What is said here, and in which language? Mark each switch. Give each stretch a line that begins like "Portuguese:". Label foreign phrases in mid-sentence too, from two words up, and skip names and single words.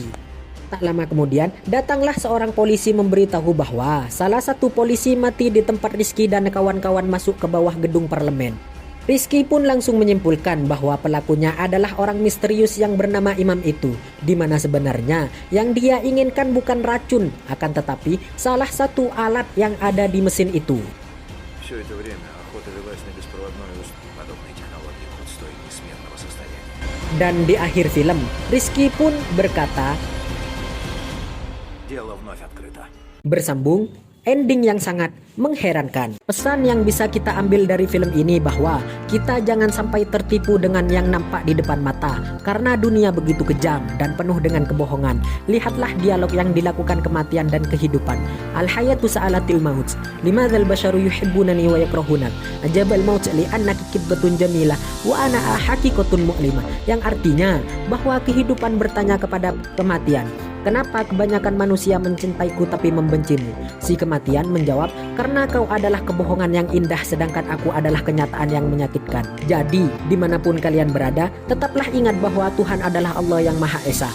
Indonesian: Tak lama kemudian, datanglah seorang polisi memberitahu bahwa salah satu polisi mati di tempat Rizky dan kawan-kawan masuk ke bawah gedung parlemen. Rizky pun langsung menyimpulkan bahwa pelakunya adalah orang misterius yang bernama Imam itu, di mana sebenarnya yang dia inginkan bukan racun, akan tetapi salah satu alat yang ada di mesin itu.
Russian: Все это время Охота велась на беспроводной устрой. Подобные технологии будут стоить несметного состояния.
Indonesian: Dan di akhir film, Rizky pun berkata,
Russian: Дело вновь открыто.
Indonesian: bersambung, ending yang sangat mengherankan. Pesan yang bisa kita ambil dari film ini bahwa kita jangan sampai tertipu dengan yang nampak di depan mata, karena dunia begitu kejam dan penuh dengan kebohongan. Lihatlah dialog yang dilakukan kematian dan kehidupan.
Arabic: الحياة سألت الموت، لماذا البشر يحبونني ويكرهونك، أجاب الموت لأنك كذبة جميلة وأنا حقيقة مؤلمة,
Indonesian: yang artinya bahwa kehidupan bertanya kepada kematian, kenapa kebanyakan manusia mencintaiku tapi membencimu? Si kematian menjawab, karena kau adalah kebohongan yang indah sedangkan aku adalah kenyataan yang menyakitkan. Jadi, dimanapun kalian berada, tetaplah ingat bahwa Tuhan adalah Allah yang Maha Esa.